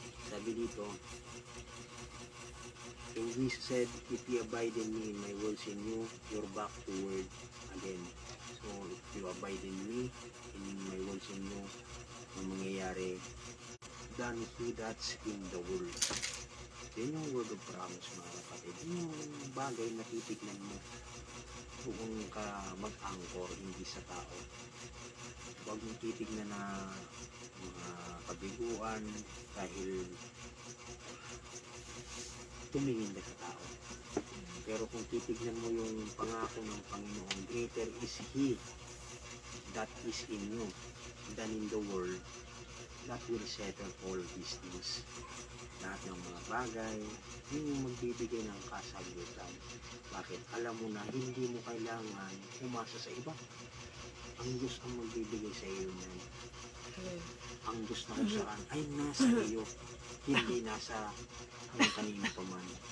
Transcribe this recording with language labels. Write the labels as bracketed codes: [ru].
[tl] Sabi dito, [en] and Jesus said, if you abide in me, my words in you, you're back to word again. So, if you abide in me, in my words in you, [tl] ang mangyayari, [en] than he that's in the world. [tl] Yan yung [en] word of promise, [tl] mga kapatid. Yung bagay na titignan mo kung ka mag-anchor, hindi sa tao. Huwag mong titignan na mga kabiguan dahil tumingin ka sa tao. Pero kung titignan mo yung pangako ng Panginoon, [en] greater is He that is in you than in the world, that will settle all these things. [tl] Lahat ng mga bagay, yun yung magbibigay ng kasagutan. Bakit? Alam mo na hindi mo kailangan umasa sa iba. Ang Diyos ang magbibigay sa iyo yan. Ang Diyos na kung saan ay nasa iyo, hindi nasa ang kanino pa man.